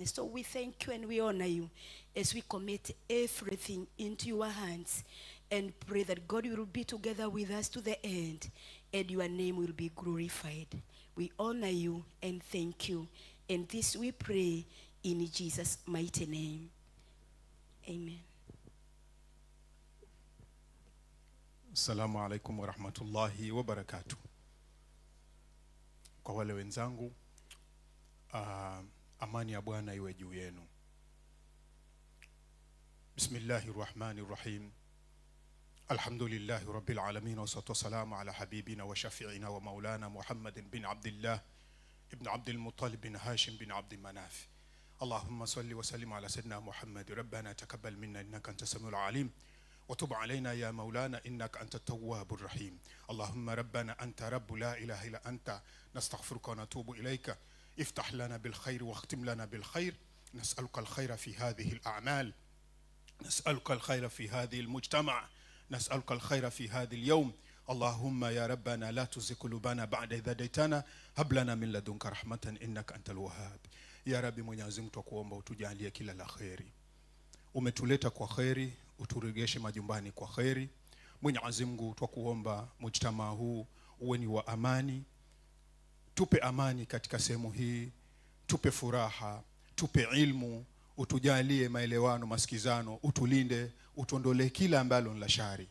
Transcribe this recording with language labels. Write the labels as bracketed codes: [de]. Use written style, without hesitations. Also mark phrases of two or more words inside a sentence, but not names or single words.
[en] So we thank you and we honor you as we commit everything into your hands and pray that God will be together with us to the end and your name will be glorified. We honor you and thank you. And this we pray in Jesus' mighty name. Amen. [ar] السلام عليكم ورحمة الله وبركاته. [sw] Kwa wale wenzangu, amani ya Bwana iwe juu yenu. [ar] Bismillahirrahmanirrahim. الحمد لله رب العالمين، والصلاة والسلام على حبيبنا وشفيعنا ومولانا محمد بن عبد الله بن عبد المطلب بن هاشم بن عبد مناف. اللهم صل وسلم على سيدنا محمد. ربنا تقبل منا إنك أنت السميع العليم. وتب علينا يا مولانا إنك أنت التواب الرحيم. اللهم ربنا أنت رب لا إله إلا أنت نستغفرك ونتوب إليك. افتح لنا بالخير واختم لنا بالخير. نسألك الخير في هذه الأعمال، نسألك الخير في هذه المجتمع، نسألك الخير في هذا اليوم. اللهم يا ربنا لا تزغ قلوبنا بعد إذ هديتنا، هب لنا من لدنك رحمة إنك أنت الوهاب. يا ربي [sw] Mwenyezi Mungu tukuomba utujalie kila la kheri. Umetuleta kwa kheri, uturegeshe majumbani kwa kheri. Mwenyezi Mungu tukuomba mujtamaa huu uwe ni wa amani. Tupe amani katika sehemu hii, tupe furaha, tupe ilmu, utujalie maelewano, masikizano, utulinde, utuondolee kila ambalo ni la shari.